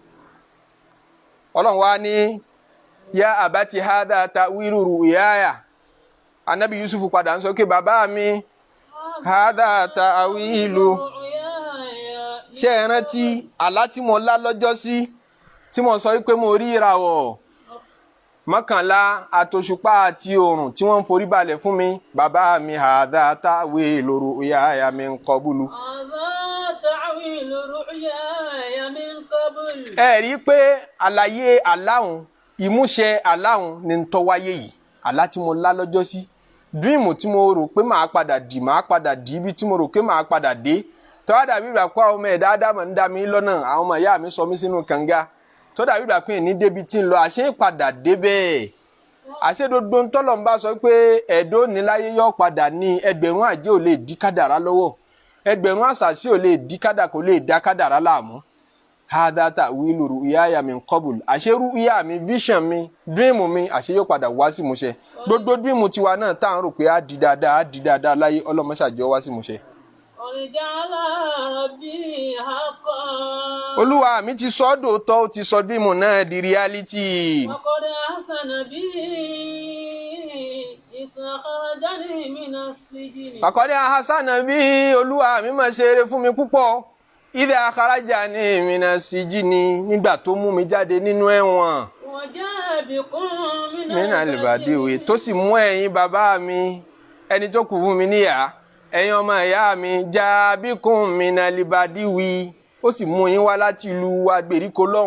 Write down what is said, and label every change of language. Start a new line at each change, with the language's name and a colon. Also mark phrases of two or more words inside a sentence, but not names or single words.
Yoruba: Ọlọ́run wá ní
Arabic: يا أبت هذا تأويل رؤياي
Yoruba: Ànábì Yusuf padà ń sọ pé bàbá mi
Arabic: هذا تأويل
Yoruba: ṣé ẹ rántí àlá tí mo lá lọ́jọ́ sí tí mo sọ pé mo rí ìràwọ̀ mọ́kànlá àtòṣùpá àti oòrùn tí wọ́n ń forí balẹ̀ fún mi bàbá mi
Arabic: هذا تأويل رؤياي من قبل.
Yoruba: Ẹ rí i pé àlàyé aláhùn ìmúṣẹ aláhùn ni ń tọ́ wáyé yìí àlá tí mo lá lọ́jọ́ sí dream tí mo rò pé màá padà dì ibi tí mo rò pé màá padà dé tọ́wọ́ dàbí ìgbà pé àwọn ọmọ ẹ̀dá ádámọ̀ ń dá mi lọ́nà àwọn ọmọ ìyá mi sọ mí sínú kànga tọ́wọ́ dàbí ìgbà pé ní débi tí ń lọ àṣé padà dé bẹ́ẹ̀ àṣé dodo ńtọ́lọ̀ ń bá sọ pé ẹ̀dọ́ níláyé yọ padà ní ẹgbẹ̀rún àjẹ́ ò lè dí kádàrá lọ́wọ́ ẹgbẹ̀rún àṣàṣì ò lè dí kò lè dá kádàrá láàmú.
Arabic: هذا تأويل رؤياي من قبل
Yoruba: àṣé ru'ya mi vision mi dream mi àṣé yóò padà wá sí ìmúṣẹ gbogbo dream tiwa náà tá à ń rò pé á di dáadáa láyé ọlọ́mọṣàjọ wá sí ìmúṣẹ. Olúwa mi ti sọ dòótọ́ ó ti sọ dream náà di reality.
Arabic: فقد أحسن بي
Yoruba: Olúwa mi máa ṣe eré fún mi púpọ̀.
Arabic: إذ أخرجني من السجن
Yoruba: nígbà tó mú mi jáde nínú ẹ̀wọ̀n.
Arabic: من البدو
Yoruba: tó sì mú ẹ̀yin bàbá mi ẹni tó kù fún mi níyà ẹ̀yin ọmọ ìyá mi
Arabic: جاء بكم من البدو
Yoruba: ó sì mú yín wá láti ìlú wa gbèríko lọ́hùn.